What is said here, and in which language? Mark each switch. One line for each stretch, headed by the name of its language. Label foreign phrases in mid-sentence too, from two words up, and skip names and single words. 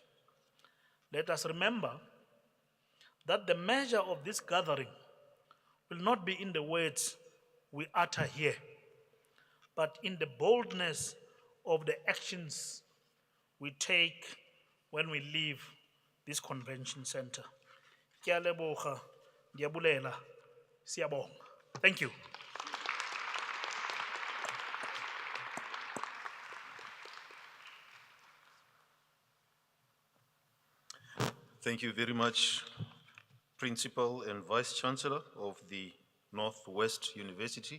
English: Let us remember that the measure of this gathering will not be in the words we utter here, but in the boldness of the actions we take when we leave this convention center.
Tswana: Ke a leboga, ke a bulela,
Zulu: siyabonga.
English: Thank you. Thank you very much, Principal and Vice Chancellor of the Northwest University.